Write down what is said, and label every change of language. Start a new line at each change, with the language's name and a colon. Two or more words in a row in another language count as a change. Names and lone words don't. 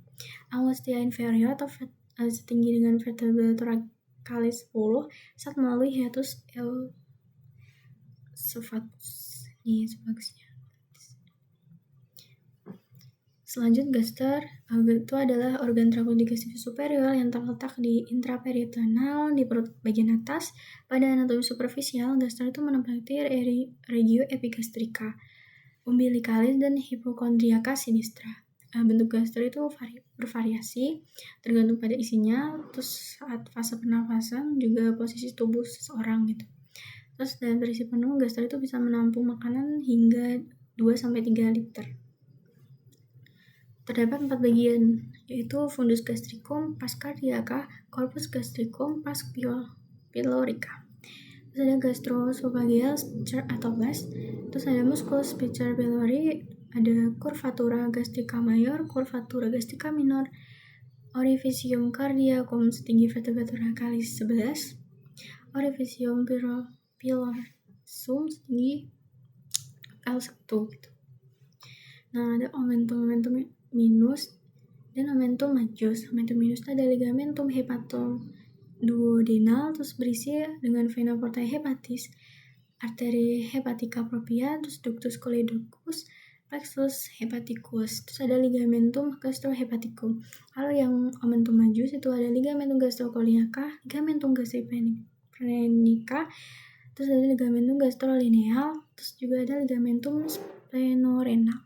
Indonesian: Angustia inferior atau setinggi dengan vertebra thoracalis 10 saat melalui hiatus esophagus. Ini esofagusnya. Selanjutnya gaster itu adalah organ trakul digestif superior yang terletak di intraperitoneal di perut bagian atas. Pada anatomi superficial, gaster itu menempati regio epigastrika, umbilicalis dan hypochondriaca sinistra. Bentuk gaster itu bervariasi tergantung pada isinya, terus saat fase pernafasan juga posisi tubuh seseorang gitu. Terus dalam terisi penuh, gaster itu bisa menampung makanan hingga 2-3 liter. Terdapat 4 bagian, yaitu fundus gastricum, pars cardiaca, corpus gastricum, pars pylorica. Terus ada gastroesophageal sphincter atau VAS. Terus ada musculus sphincter pylori, ada curvatura gastrica mayor, curvatura gastrica minor, orificium cardiacum setinggi vertebra thoracalis 11, orificium pilorsum setinggi L1 gitu. Nah, ada omentum minus dan omentum majus. Omentum minus itu ada ligamentum hepatoduodenal, terus berisi dengan vena portae hepatis, arteri hepatica propria, terus ductus choledocus, plexus hepaticus. Terus ada ligamentum gastrohepaticum. Kalau yang omentum majus itu ada ligamentum gastrocoliaca, ligamentum gastripenica, terus ada ligamentum gastrolineal, terus juga ada ligamentum splenorenal.